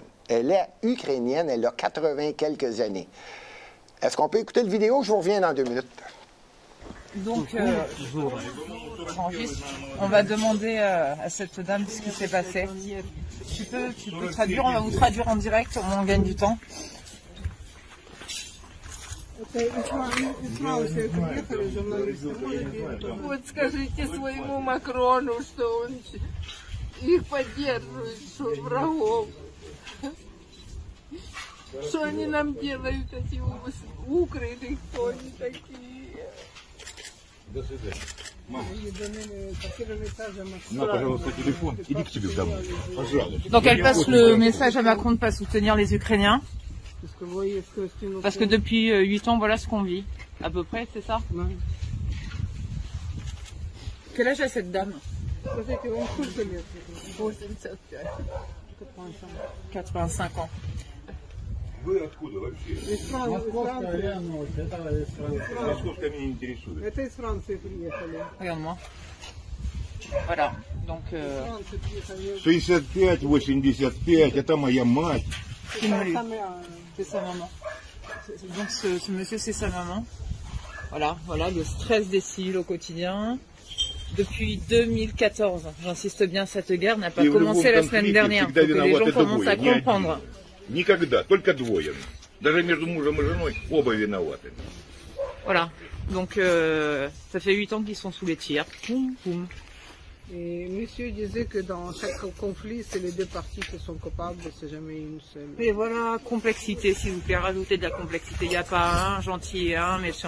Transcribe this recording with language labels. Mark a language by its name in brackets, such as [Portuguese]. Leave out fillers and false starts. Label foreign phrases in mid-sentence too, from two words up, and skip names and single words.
[French] Elle est ukrainienne, elle a 80 quelques années. Est-ce qu'on peut écouter le vidéo? Je vous reviens dans 2 minutes. Donc, on va demander à cette dame ce qui s'est passé. Tu peux traduire, on va vous traduire en direct, au moins on gagne du temps. [Russian] Вот скажите своему Макрону, что он их поддерживает, что врагов. Что они нам делают, эти укрыты, кто они такие. До свидания. Мама. На, пожалуйста, телефон. Иди к себе домой. Пожалуйста. [French] Donc elle passe le message à Macron de ne pas soutenir les Ukrainiens. Parce que depuis 8 ans, voilà ce qu'on vit. À peu près, c'est ça? Quel âge a cette dame? 85 ans. [Russian] Вы откуда вообще? Московская меня не интересует. Это из Франции приехали. [French] Regarde-moi. Voilà. Donc, 65, 85, [Russian] это моя мать. [French] c'est sa maman. Donc ce monsieur, c'est sa maman. Voilà, voilà le stress des civils au quotidien. Depuis 2014, j'insiste bien, cette guerre n'a pas commencé la semaine dernière. Faut que les gens commencent à comprendre. [Russian] Никогда, только двое. Даже между мужем и женой оба виноваты. [French] Voilà, donc ça fait 8 ans qu'ils sont sous les tirs. Poum, poum. Et monsieur disait que dans chaque conflit, c'est les deux parties qui sont coupables, c'est jamais une seule. Et voilà, complexité, s'il vous plaît, rajoutez de la complexité. Il n'y a pas un gentil et un méchant.